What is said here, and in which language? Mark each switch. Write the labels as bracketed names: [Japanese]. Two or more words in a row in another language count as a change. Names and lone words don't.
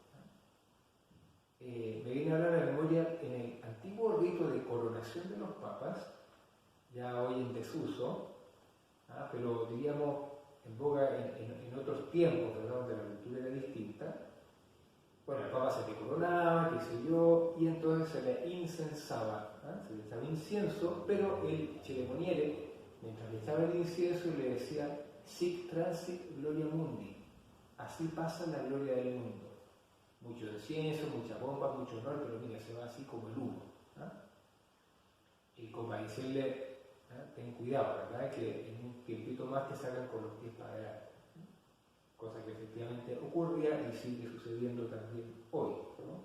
[Spanish] Me viene a hablar a la memoria en el antiguo rito de coronación de los papas, ya hoy en desuso, pero diríamos en boga en otros tiempos, ¿verdad? Donde la cultura era distinta. Bueno, el papa se le coronaba, qué sé yo, y entonces se le incensaba, se le echaba incienso, pero el ceremoniere, mientras le echaba el incienso, le decía [Latin] sic transit gloria mundi, [Spanish] así pasa la gloria del mundo. Mucho incienso, mucha pompa, mucho honor, pero mira, se va así como el humo. Y como para decirle, ten cuidado, ¿verdad? Que en un tiempito más te sacan con los pies para adelante. Cosa que efectivamente ocurría y sigue sucediendo también hoy, ¿no?